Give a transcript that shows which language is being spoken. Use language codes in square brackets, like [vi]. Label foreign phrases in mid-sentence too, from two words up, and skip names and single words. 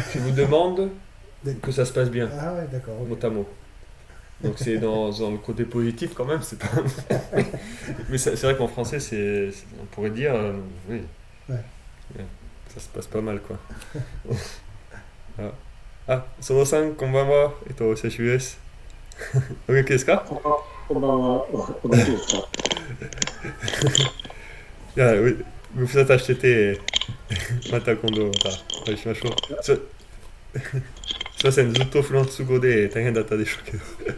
[fr] Je vous demande que ça se passe bien. Ah ouais, d'accord. Okay. Mot à mot. Donc c'est dans le côté positif quand même, c'est pas. Mais c'est vrai qu'en français, on pourrait dire, oui. Ouais. Ça se passe pas mal, quoi. Voilà. [ja] あ、そのさん、こんばんは。お久しぶりです。お元気ですか？こんばんは。お元気ですか？いや、ご無沙汰してて、また今度またお会いしましょう。すいません、ずっとフランス語で大変だったでしょうけど。